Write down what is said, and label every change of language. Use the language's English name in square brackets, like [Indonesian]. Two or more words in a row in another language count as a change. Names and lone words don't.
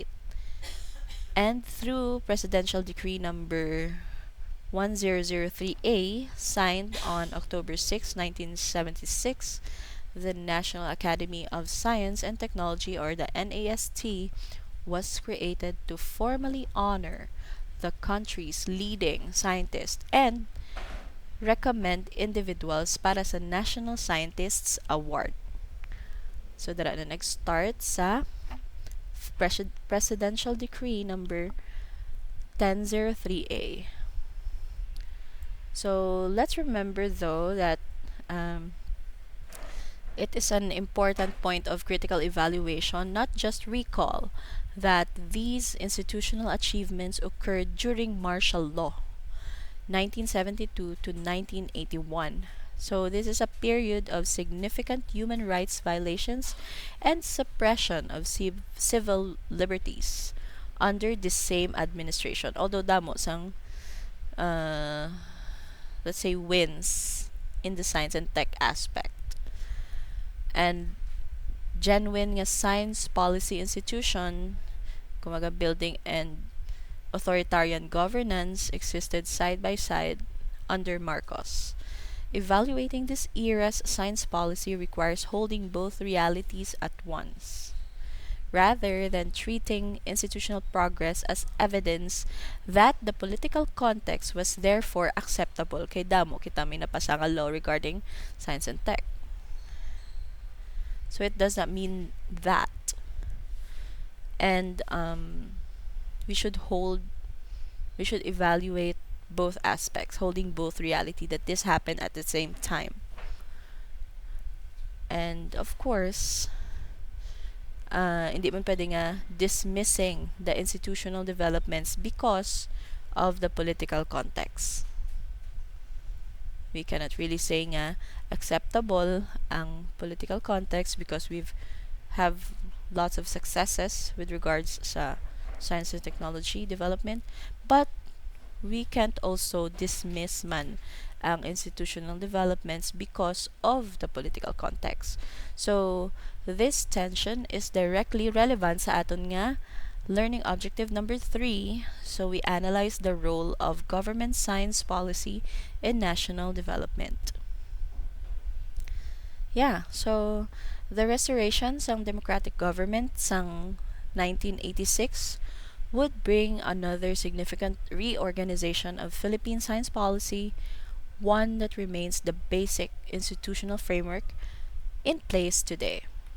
[English] And through Presidential Decree number 1003A, signed on October 6, 1976, the National Academy of Science and Technology, or the NAST, was created to formally honor the country's leading scientists and recommend individuals para sa National Scientists Award. [Hiligaynon] So, dara na nag-start sa Presidential Decree number 1003A. [English] So, let's remember though that it is an important point of critical evaluation, not just recall, that these institutional achievements occurred during martial law, 1972 to 1981. So this is a period of significant human rights violations and suppression of civil liberties under the same administration. Although [Hiligaynon] damo sang [English] let's say wins in the science and tech aspect. And genuine nga science policy institution, kumaga building and authoritarian governance existed side by side under Marcos. Evaluating this era's science policy requires holding both realities at once, rather than treating institutional progress as evidence that the political context was therefore acceptable. [Hiligaynon] Kay damo kita may napasa nga law [English] regarding science and tech. So it does not mean that. And we should evaluate both aspects, holding both reality that this happened at the same time. And of course, [Hiligaynon] hindi man pwede nga [English] dismissing the institutional developments because of the political context. We cannot really say nga acceptable ang political context because have lots of successes with regards sa science and technology development, but we can't also dismiss [Hiligaynon] man ang [English] institutional developments because of the political context. So this tension is directly relevant [Hiligaynon] sa aton nga [English] learning objective number 3. So we analyze the role of government science policy in national development. Yeah, so the restoration sang democratic government sang 1986 would bring another significant reorganization of Philippine science policy, one that remains the basic institutional framework in place today.